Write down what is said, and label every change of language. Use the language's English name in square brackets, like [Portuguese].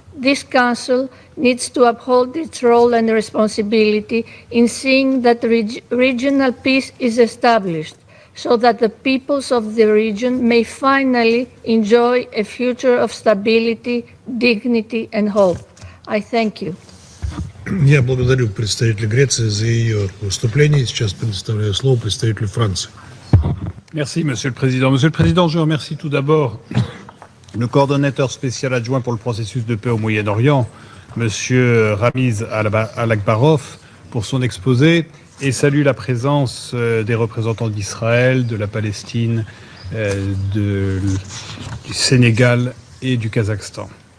[English] This Council needs to uphold its role and responsibility in seeing that regional peace is established, so that the peoples of the region may finally enjoy a future of stability, dignity, and hope. I thank you. [Russian] Я благодарю представителя Греции за ее выступление. Сейчас предоставляю слово представителю Франции. [French] Merci, Monsieur le Président. Monsieur le Président, je remercie tout d'abord le coordonnateur spécial adjoint pour le processus de paix au Moyen-Orient, Monsieur Ramiz Al-Akbarov, pour son exposé, et salue la présence des représentants d'Israël, de la Palestine, du Sénégal et du Kazakhstan.